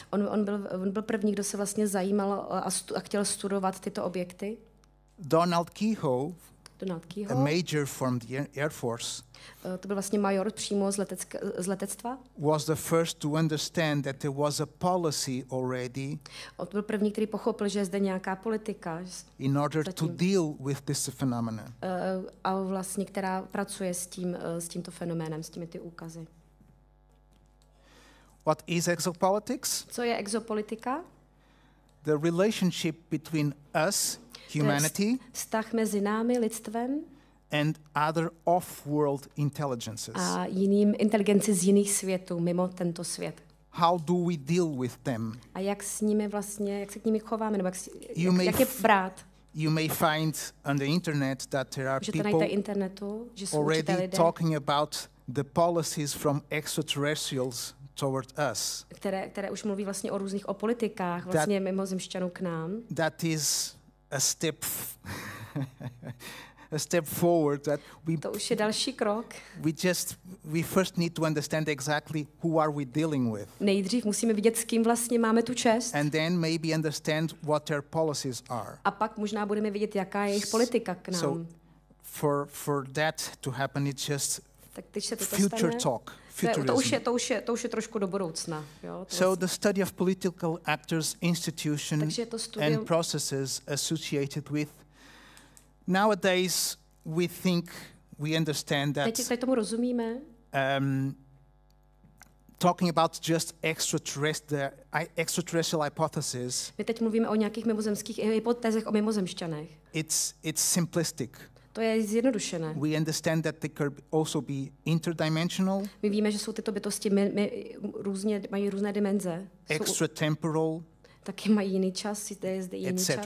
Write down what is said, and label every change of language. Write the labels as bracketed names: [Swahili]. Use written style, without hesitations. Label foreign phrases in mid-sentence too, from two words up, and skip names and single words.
[Czech] On byl první, kdo se vlastně zajímal a chtěl studovat tyto objekty. [English] Donald Keyhoe, a major from the Air Force, [Czech] to byl vlastně major přímo z letectva, [English] was the first to understand that there was a policy already. [Czech] On byl první, který pochopil, že je zde nějaká politika. [English] In order to deal with this phenomenon. [Czech] A vlastně, která pracuje s tímto fenoménem, s těmi úkazy. [English] What is exopolitics? [Czech] Co je exopolitika? [English] The relationship between us, humanity, [Czech] vztah mezi námi, lidstvem, [English] and other off-world intelligences. [Czech] A jiným inteligenci z jiných světů, mimo tento svět. [English] How do we deal with them? [Czech] A jak s nimi vlastně, jak se k nimi chováme, nebo jak je brát? [English] You may find on the internet that there are people already talking about the policies from extraterrestrials toward us. [Czech] Které už mluví vlastně o politikách, vlastně mimozemšťanů k nám. [English] That is a step forward that [Czech] to už je další krok. [English] We first need to understand exactly who are we dealing with. [Czech] Nejdřív musíme vidět, s kým vlastně máme tu čest. [English] And then maybe understand what their policies are. [Czech] A pak možná budeme vidět, jaká je jejich politika k nám. [English] So for that to happen, it's just future talk. [Czech] To už je trošku do budoucna. Jo, [English] so the study of political actors, institutions and processes associated with. Nowadays, we understand that. [Czech] Teď tomu rozumíme. [English] Talking about just extraterrestrial hypothesis. [Czech] My teď mluvíme o nějakých mimozemských hypotézách o mimozemšťanech. [English] It's simplistic. [Czech] To je zjednodušené. [English] We understand that they could also be interdimensional. [Czech] My víme, že jsou tyto bytosti mají různé dimenze. [English] Extratemporal. [Czech] Taky mají jiný čas, je zde jiný čas.